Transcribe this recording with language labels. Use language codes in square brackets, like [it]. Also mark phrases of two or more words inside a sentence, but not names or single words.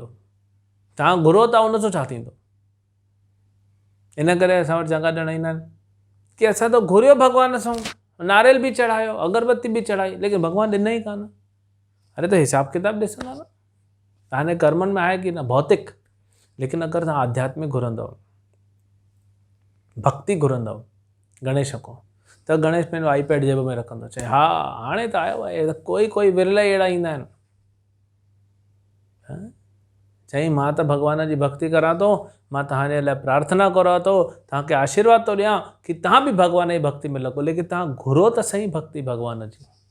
[sd] तव्हां घुरो था, उन सां छा थींदो? इन करे असां वटि चङा ॼणा ईंदा आहिनि कि असां त घुरियो भॻवान सां, नारियल बि चढ़ायो, अगरबत्ती बि चढ़ाई, लेकिन भॻवानु ॾिनो ई कान। अरे त हिसाबु किताबु ॾिसंदा न, तव्हांजे कर्मनि में आहे कि न भौतिक। लेकिन अगरि तव्हां आध्यात्मिक घुरंदव, भक्ति घुरंदव गणेश खां, त गणेश पंहिंजो आईपैड जेब में रखंदो, चए हा हाणे त आयो आहे, कोई विरला अहिड़ा ईंदा आहिनि, चई मां त भॻवान जी भक्ति करां थो, मां तव्हांजे लाइ प्रार्थना करां थो, तव्हांखे आशीर्वाद थो ॾियां कि तव्हां बि भॻवान जी भक्ति में लॻो, लेकिन तव्हां घुरो त सही भक्ति भॻवान जी।